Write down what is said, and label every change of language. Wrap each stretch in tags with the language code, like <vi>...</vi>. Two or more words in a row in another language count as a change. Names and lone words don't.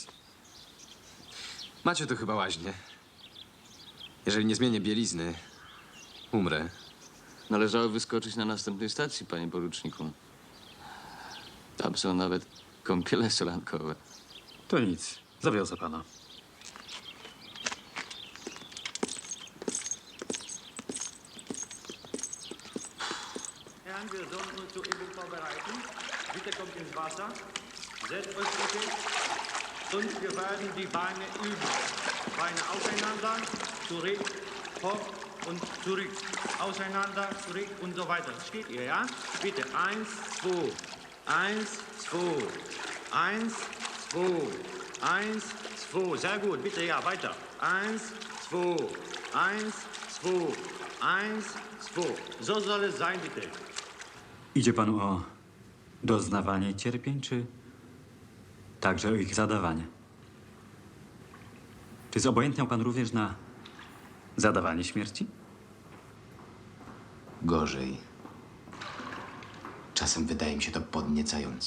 <pl>Macie tu chyba łaźnię. Jeżeli nie zmienię bielizny, Umrę. Należało wyskoczyć na następnej stacji, panie poruczniku. Tam są nawet kąpiele solankowe. To nic. Zawiozę pana.</pl> <de>Herren, wir sollen uns zur Übung vorbereiten. Bitte kommt ins Wasser. Setzt euch bitte. Und wir werden die Beine üben. Beine auseinander, zurück, hoch und zurück. Auseinander, zurück und so weiter. Steht ihr, ja? Bitte. 1, 2. 1, 2. 1, 2. 1, 2. Sehr gut. Bitte, ja, weiter. 1, 2. 1, 2. 1, 2. So soll es sein, bitte.</de> <pl>Idzie panu o doznawanie cierpień, czy także o ich zadawanie? Czy zobojętniał pan również na zadawanie śmierci? Gorzej. Czasem wydaje mi się to podniecające.</pl>